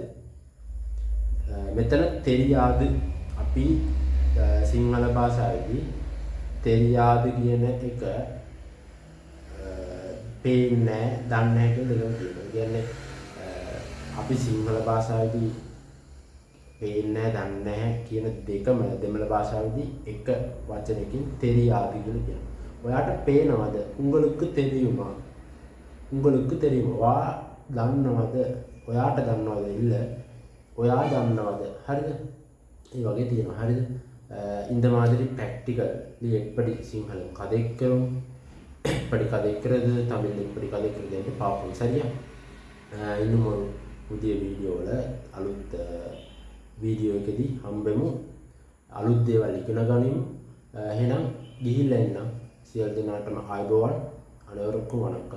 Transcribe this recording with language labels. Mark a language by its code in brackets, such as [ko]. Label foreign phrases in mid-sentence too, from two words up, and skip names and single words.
[si] මෙතන தெரியாது අපි සිංහල භාෂාවේදී தெரியாது කියන එක පේන්නේ දන්නේ කියලා කියනවා. කියන්නේ අපි සිංහල භාෂාවේදී පේන්නේ දන්නේ කියන දෙකම දෙමළ භාෂාවේදී එක වචනයකින් தெரியாது කියලා කියනවා. ඔයාට පේනවද? [ta] உங்களுக்கு தெரியுமா? [si] ඔයා දන්නවද? ඔයාට දන්නවද? இல்ல ඔයා දන්නවද? හරිද? ඒ වගේ තියෙනවා. හරිද? [ta] இந்த மாதிரி practically எப்படி சிங்களம் கதைக்கிறோம், எப்படி கதைக்கிறது, தமிழ் எப்படி கதைக்கிறது என்று பார்ப்போம். சரியா? இன்னும் ஒரு புதிய வீடியோவில் [si] අලුත් වීඩියෝ එකදී හම්බෙමු. අලුත් දේවල් ඉගෙන ගනිමු. එහෙනම් ගිහිල්ලා එන්නම්. සියලු දෙනාටම ආයුබෝවන්. [ta] அனைவருக்கும் வணக்கம்.